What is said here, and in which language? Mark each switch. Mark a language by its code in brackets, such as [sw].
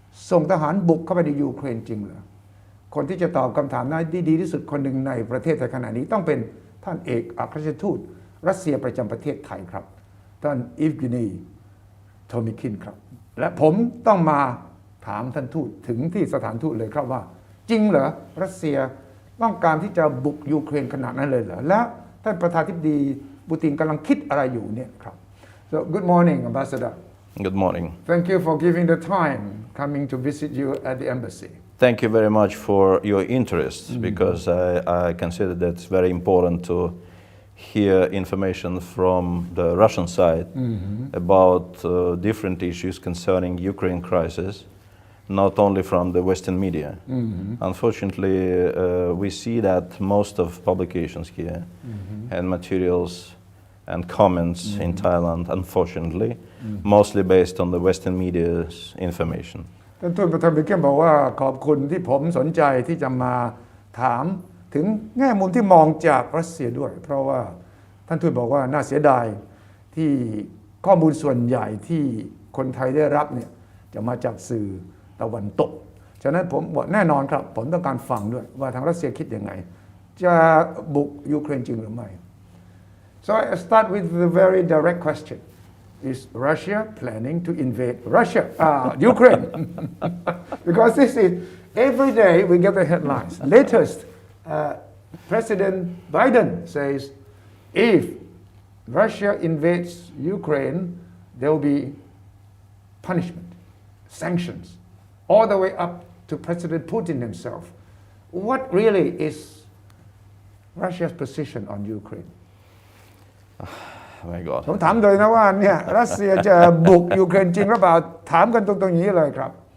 [th] ส่งทหารบุกเข้าไปในยูเครนจริงเหรอคนที่จะตอบคำถามนั้นได้ดีที่สุดคนหนึ่งในประเทศไทยขณะนี้ต้องเป็นท่านเอกอัครราชทูตรัสเซียประจำประเทศไทยครับท่านอีฟกินีโทมิคินครับและผมต้องมาถามท่านทูตถึงที่สถานทูตเลยครับว่าจริงเหรอรัสเซียต้องการที่จะบุกยูเครนขนาดนั้นเลยเหรอและท่านประธานาธิบดีปูตินกำลังคิดอะไรอยู่เนี่ยครับ [en] So good morning Ambassador Good morning Thank you for giving the time coming to visit you at the embassy Thank you very much for your interest because I consider that it's very important to hear information from the Russian side about different issues concerning Ukraine crisis not only from the Western media. Unfortunately, we see that most of publications here and materials and comments in Thailand, unfortunately, mostly based on the Western media's information. [th] ท่านทูตประธานบิเกมบอกว่าขอบคุณที่ผมสนใจที่จะมาถามถึงแง่มุมที่มองจากรัสเซียด้วยเพราะว่าท่านทูตบอกว่าน่าเสียดายที่ ข้อมูลส่วนใหญ่ที่คนไทยได้รับเนี่ยจะมาจากสื่อตะวันตกฉะนั้นผมบอกแน่นอนครับผมต้องการฟังด้วยว่าทางรัสเซียคิดยังไงจะบุกยูเครนจริงหรือไม่ [en] So I start with the very direct question Is Russia planning to invade Ukraine because this is every day we get the headlines latest President Biden says if Russia invades Ukraine there will be punishment sanctions all the way up to President Putin himself. What really is Russia's position on Ukraine? Oh my God. [th] ผมถามเลยนะว่าเนี่ยรัสเซียจะบุกยูเครนจริงหรือเปล่าถามกันตรงๆอย่างนี้เลยครับ